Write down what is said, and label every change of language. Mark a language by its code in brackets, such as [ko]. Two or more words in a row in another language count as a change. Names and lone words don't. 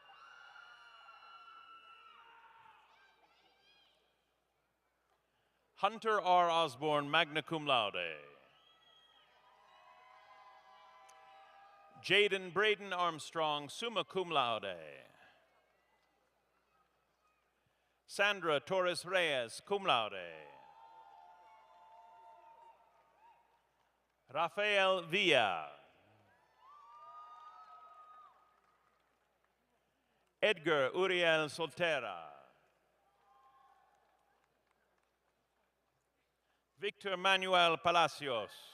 [la] Hunter R. Osborne, magna cum laude. Jaden Braden Armstrong, summa cum laude. Sandra Torres Reyes, cum laude. Rafael Villa. Edgar Uriel Soltera. Victor Manuel Palacios.